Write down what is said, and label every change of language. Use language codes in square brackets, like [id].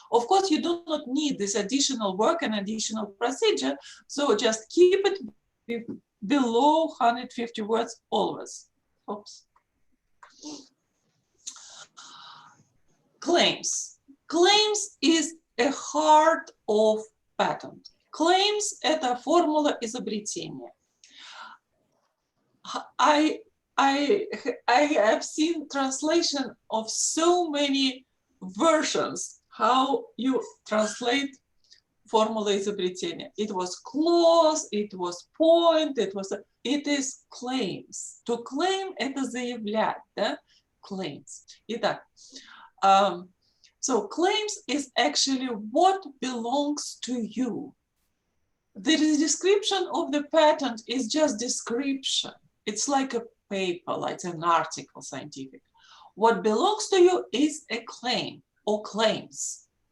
[en] Of course, you do not need this additional work and additional procedure, so just keep it below 150 words always. Oops. Claims. Claims is a heart of patent. [ru] Claims – это формула изобретения. [en] I have seen translation of so many versions how you translate [ru] формула изобретения. [en] It was clause, it was point, it is claims. To claim [ru] – это заявлять, да? [en] Claims. [ru] Итак, [en] so claims is actually what belongs to you. The description of the patent is just description. It's like a paper, like an article, scientific. What belongs to you is a claim or claims.